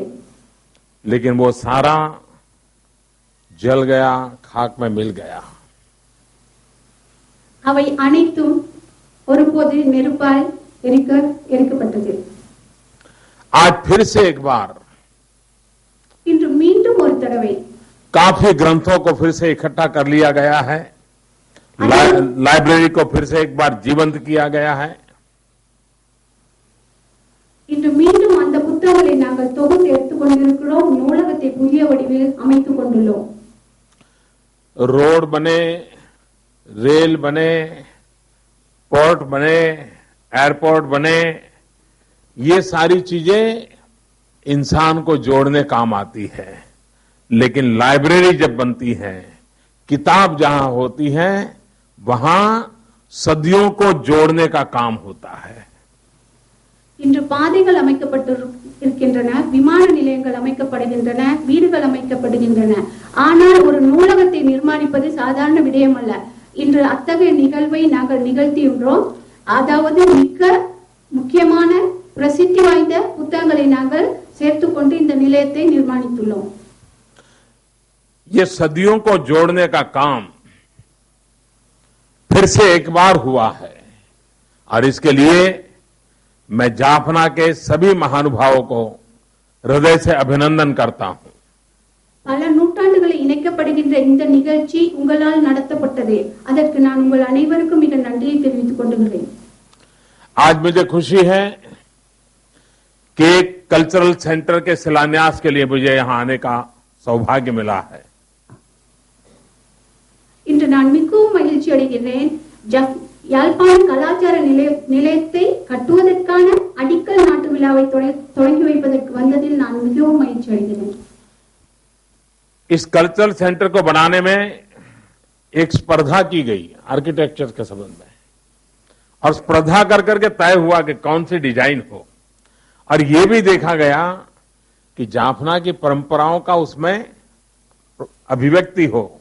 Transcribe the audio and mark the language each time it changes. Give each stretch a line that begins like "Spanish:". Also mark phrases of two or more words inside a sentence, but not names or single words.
Hindi: लेकिन वो सारा जल गया, खाक में मिल गया.
Tamil: அவை அனைத்தும் ஒருபோது நெருப்பால் எரிக்கப்பட்டது.
Hindi: आज फिर से एक बार
Tamil: இன்று மீண்டும் ஒரு தடவை
Hindi: काफी ग्रंथों को फिर से इकट्ठा कर लिया गया है. लाइब्रेरी को फिर से एक बार जीवंत किया गया है.
Tamil: இன்று மீண்டும் அந்த புத்தகங்களை நாங்கள் தொகுத்து எடுத்துக் கொண்டிருக்கிறோம். நூலகத்தை புதிய வடிவில் அமைத்துக் கொண்டுள்ளோம்.
Hindi: रोड बने, रेल बने, पोर्ट बने, एयरपोर्ट बने, ये सारी चीजें इंसान को जोड़ने काम आती है. लेकिन लाइब्रेरी जब बनती है, किताब जहां होती है, वहां सदियों को जोड़ने का काम होता है.
Tamil: இன்று பாதைகள் அமைக்கப்பட்டிருக்கின்றன, விமான நிலையங்கள் அமைக்கப்படுகின்றன, வீடுகள் அமைக்கப்படுகின்றன. ஆனால் ஒரு நூலகத்தை நிர்மாணிப்பது சாதாரண விடயம் அல்ல. இன்று அத்தகைய நிகழ்வை நாங்கள் நிகழ்த்தியுள்ளோம். அதாவது மிக முக்கியமான பிரசித்தி வாய்ந்த புத்தகங்களை நாங்கள் சேர்த்துக்கொண்டு இந்த நிலையத்தை நிர்மாணித்துள்ளோம்.
Hindi: ये सदियों को जोड़ने का काम फिर से एक बार हुआ है और इसके लिए मैं जाफना के सभी महानुभावों को हृदय से अभिनंदन करता हूं.
Tamil: பல நூற்றாண்டுகளை இணைக்கப்படுகின்ற இந்த நிகழ்ச்சி உங்களால் நடத்தப்பட்டது. அதற்கு நான் உங்கள் அனைவருக்கும் மிக நன்றியை தெரிவித்துக் கொள்கிறேன்.
Hindi: आज मुझे खुशी है कि
English: cultural centre
Hindi: के शिलान्यास के लिए मुझे यहां आने का सौभाग्य मिला है.
Tamil: இன்று நான் மிகவும் மகிழ்ச்சி அடைகிறேன். யாழ்ப்பாண கலாச்சார நிலையத்தை கட்டுவதற்கான அடிக்கல் நாட்டு விழாவை தொடங்கி வைப்பதற்கு வந்ததில் நான் மிகவும் மகிழ்ச்சி அடைகிறேன்.
Hindi: इस
English: cultural centre
Hindi: को बनाने में एक स्पर्धा की गई आर्किटेक्चर के संबंध में और स्पर्धा कर करके तय हुआ कि कौन सी डिजाइन हो और ये भी देखा गया कि जाफना की परंपराओं का उसमें अभिव्यक्ति हो.